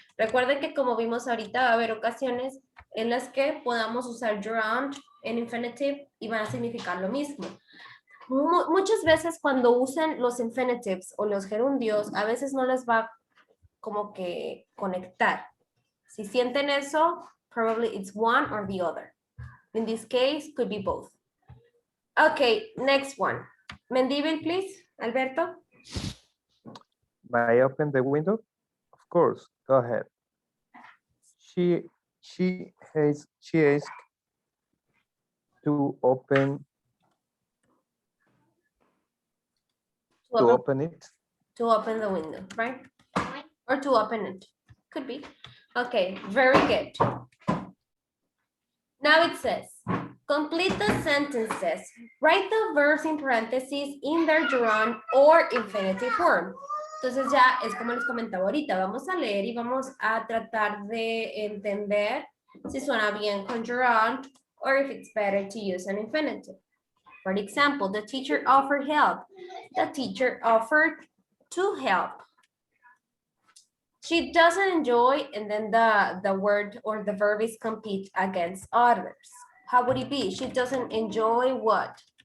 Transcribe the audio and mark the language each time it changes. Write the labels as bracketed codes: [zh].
[es] Recuerden que como vimos ahorita va a haber ocasiones en las que podamos usar gerund en infinitive y van a significar lo mismo. Muchas veces cuando usen los infinitives o los gerundios, a veces no les va como que conectar. Si sienten eso, [en] probably it's one or the other. In this case, could be both. Okay, next one. Mendívil, please, Alberto. May I open the window? Of course, go ahead. She asked to open it. To open the window, right? Or to open it. Could be. Okay, very good. Now it says, complete the sentences. Write the verbs in parentheses in their gerund or infinitive form. [es] Entonces ya es como les comentaba ahorita, vamos a leer y vamos a tratar de entender si suena bien con gerund [en] or if it's better to use an infinitive. For example, the teacher offered help. The teacher offered to help. She doesn't enjoy, and then the word or the verb is compete against others. How would it be? She doesn't enjoy what?